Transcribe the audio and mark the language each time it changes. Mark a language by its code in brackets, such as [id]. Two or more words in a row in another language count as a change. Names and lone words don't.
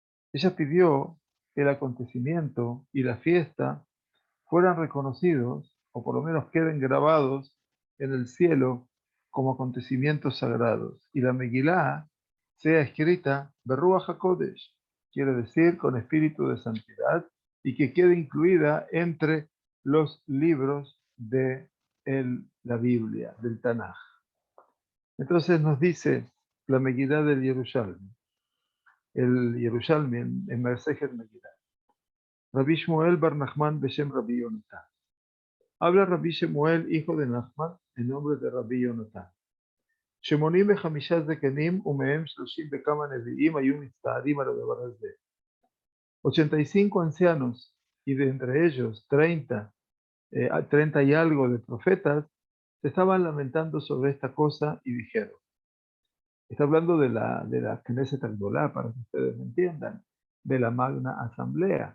[es] Ella pidió que el acontecimiento y la fiesta fueran reconocidos, o por lo menos queden grabados en el cielo como acontecimientos sagrados, y la Megilá sea escrita [he] ברוח הקודש, [es] quiere decir con espíritu de santidad, y que quede incluida entre los libros de la Biblia, del Tanaj. Entonces nos dice la Megilá del Yerushalmi, el Yerushalmi en [he] מסכת מגילה. רבי שמואל בר נחמן בשם רבי יונתן. [es] Habla Rabbi Shemuel, hijo de Nachman, en nombre de Rabbi Yonatan. [he] Shemonim וחמישה זקנים ומהם 30 וכמה נביאים היו מצטערים על הדבר הזה. [es] 85 ancianos y de entre ellos 30 y algo de profetas se estaban lamentando sobre esta cosa y dijeron, está hablando de la [he] כנסת הגדולה, [es] para que ustedes me entiendan, de la Magna Asamblea.